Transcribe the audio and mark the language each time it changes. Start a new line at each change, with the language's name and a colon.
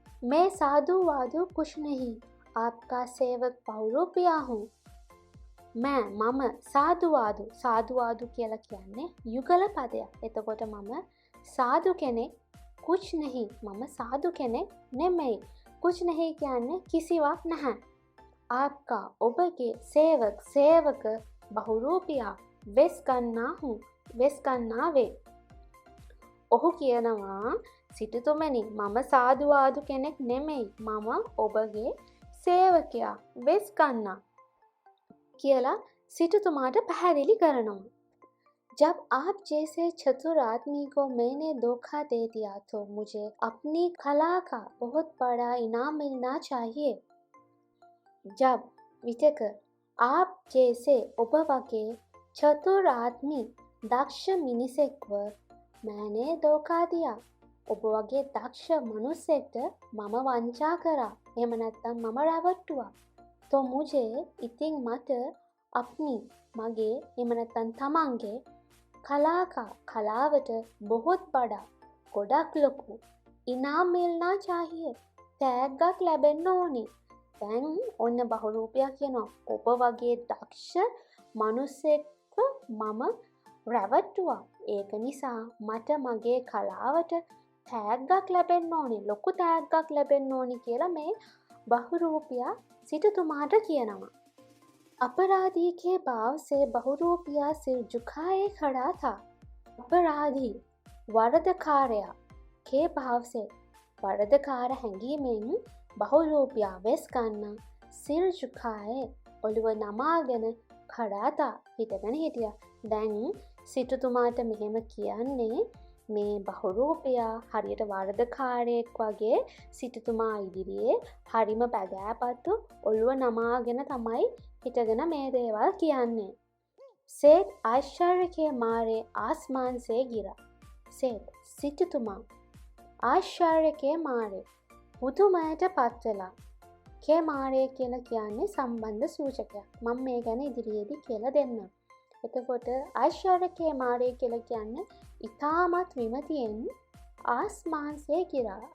Hindi: मैं साधु वाधु कुछ नहीं, आपका सेवक बहुरूपिया हूँ.
Sinhala: මම සාදුවාදු කියලා කියන්නේ යුගල පදයක්. එතකොට මම සාදු කෙනෙක්, කුච් नहीं මම සාදු කෙනෙක් නෙමෙයි. කුච් नहीं කියන්නේ කිසිවක් නැහැ. आपका ඔබගේ සේවක बहुरूपिया වෙස් ගන්නා වේ. ඔහු කියනවා සිටුතුමනි මම සාදුවාදු කෙනෙක් නෙමෙයි. මම ඔබගේ සේවකයා වෙස් ගන්නා කියලා සිටුතුමාට පැහැදිලි කරනවා.
Hindi: जब आप जैसे चतुर आदमी को मैंने धोखा दे दिया तो मुझे अपनी कला का बहुत बड़ा इनाम मिलना चाहिए. जब विटक आप जैसे ඔබ වගේ चतुर आदमी दक्ष මිනිසෙක්ව मैंने धोखा दिया.
Sinhala: ඔබ වගේ දක්ෂ මනුස්සෙක්ට මම වංචා කරා. එහෙම නැත්නම් මම රැවට්ටුවා. तो मुझे ඉතින් මට अपनी මගේ එහෙම නැත්නම් තමන්ගේ කලාවට बहुत बड़ा ගොඩක් ලොකු ඉනාම් මිල්නා चाहिए තෑග්ගක් ලැබෙන්න ඕනේ. දැන් ඔන්න බහුරූපියා කියනවා ඔබ වගේ දක්ෂ මනුස්සෙක්ව මම රැවට්ටුවා. ඒක නිසා මට මගේ කලාවට තෑග්ගක් ලැබෙන්න ඕනේ, ලොකු තෑග්ගක් ලැබෙන්න ඕනේ කියලා මේ බහුරූපියා සිටුතුමාට කියනවා.
Hindi: अपराधी के भाव से बहुरूपिया सिर झुकाए खड़ा था.
Sinhala: अपराधी වරදකාරයා के भाव से වරදකාර හැඟීමෙන් बहुरूपिया වෙස් ගන්න සිර झुकाए ඔළුව නමාගෙන खड़ा था හිටගෙන හිටියා. දැන් සිටුතුමාට මෙහෙම කියන්නේ මේ බහුරූපියා හරියට වරදකාරයෙක් වගේ සිටුතුමා ඉදිරියේ හරිම බැගෑපත්තු ඔළුව නමාගෙන තමයි හිටගෙන මේ දේවල් කියන්නේ.
Hindi: सेठ आश्चर्य के मारे आसमान से गिरा.
Sinhala: सेठ සිටුතුමා ආශ්චර්ය के मारे පුදුමයට පත් වෙලා. के मारे කියලා කියන්නේ සම්බන්ධ සූචකයක්. මම මේ ගැන ඉදිරියේදී කියලා දෙන්නම්. එතකොට ආශ්චර්ය के मारे කියලා කියන්නේ ඉතාමත් විමතියෙන් ආස්මාන් සේ ගිරා.